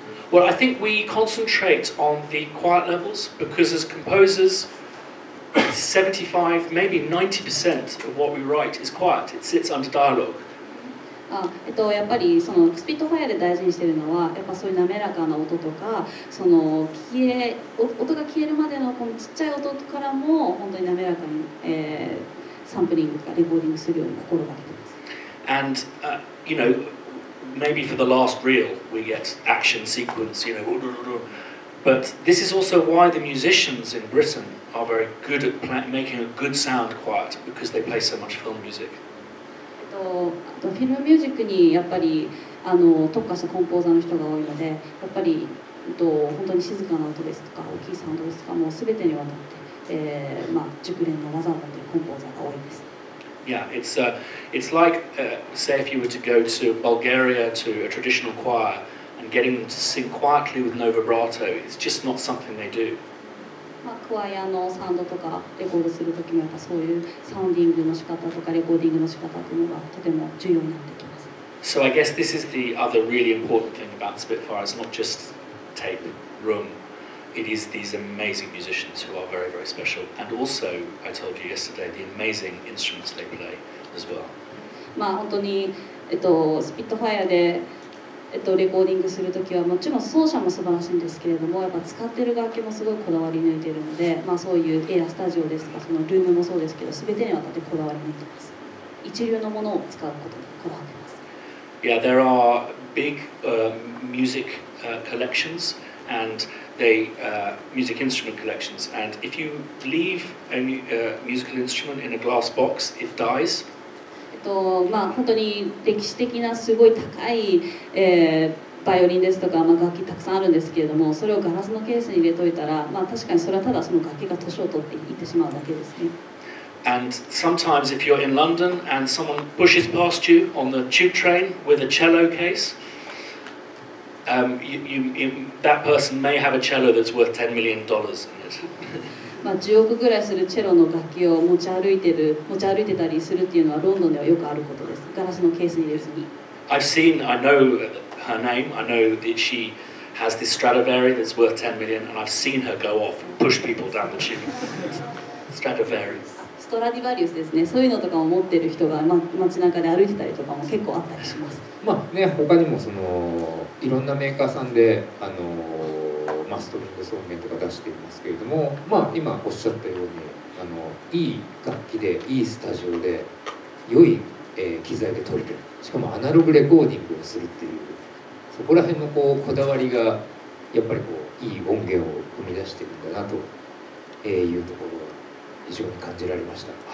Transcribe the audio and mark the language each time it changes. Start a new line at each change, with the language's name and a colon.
English: Well, I think we concentrate on the quiet levels because as composers, 75, maybe 90% of what we write is quiet. It sits under dialogue.
Japanese: やっぱりそのスピットファイアで大事にしているのはやっぱそういう滑らかな音とかその音が消えるまでのこのちっちゃい音からも本当に滑らかに、サンプリングとかレコーディングするように心がけてます。
English: And you know, maybe for the last reel we get action sequence, you know, but this is also why the musicians in Britain are very good at making a good sound quiet because they play so much film music.
Japanese: フィルムミュージックにやっぱり特化したコンポーザーの人が多いのでやっぱり本当に静かな音ですとか大きいサウンドですとかもう全てにわたって、まあ、熟練の技を持っているコンポーザーが多いです。
English: Yeah, it's like say if you were to go to Bulgaria to a traditional choir and getting them to sing quietly with no vibrato, it's just not something they do.
Japanese: まあ、クワイアのサウンドとかレコードする時もやっぱそういうサウンディングの仕方とかレコーディングの仕方っていうのがとても重要になってきます。
English: So I guess this is the other really important thing about Spitfire. It's not just tape, room. It is these amazing musicians who are very, very special. And also, I told you yesterday, the amazing instruments they play as well.
Japanese: まあ本当にスピットファイアでレコーディングするときはもちろん奏者も素晴らしいんですけれどもやっぱ使ってる楽器もすごいこだわり抜いているので、まあ、そういうエアスタジオですとかそのルームもそうですけど全てにわたってこだわり抜いてます一流のものを使うことにこだわってます
English: Yeah, there are big music collections and they music instrument collections and if you leave a musical instrument in a glass box, it dies.
Japanese: まあ、本当に歴史的なすごい高い、バイオリンですとか、楽器たくさんあるんですけれども、それをガラスのケースに入れといたら、確かにそれはただその楽器が年を取っていってしまうだけですね。
English: And sometimes if you're in London and someone pushes past you on the tube train with a cello case, that person may have a cello that's worth $10 million in it.
Japanese: 10億ぐらいするチェロの楽器を持ち歩いてたりするっていうのはロンドンではよくあることです。ガラスのケースに入れずに。
English: I know her name. I know that she has this Stradivari that's worth 10 million, and I've seen her go off and push people down the tube. Stradivari.
Japanese: ストラディバリウスですね。そういうのとかを持ってる人が、街中で歩いてたりとかも結構あったりします。他にもいろんなメーカーさんでストリングス音源とか出していますけれども、今おっしゃったようにいい楽器でいいスタジオで良い、機材で撮れてる、しかもアナログレコーディングをするっていう、そこら辺のこだわりがやっぱりいい音源を生み出しているんだなというところが非常に感じられました。